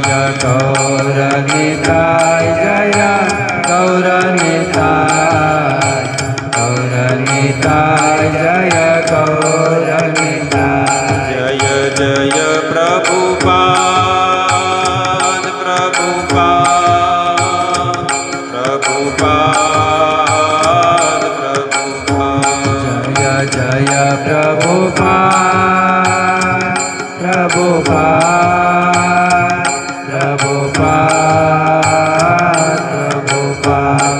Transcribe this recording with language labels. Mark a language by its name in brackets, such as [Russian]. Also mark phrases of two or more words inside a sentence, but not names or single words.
[Sanskrit] Jaya Gauranitai Jaya Gauranitai Gauranitai Jaya Gauranitai Jaya Jaya Prabhupada Prabhupada પ્રભુપાદ પ્રભુપાદ જય જય પ્રભુપાદ પ્રભુપાદ પ્રભુપાદ પ્રભુપાદ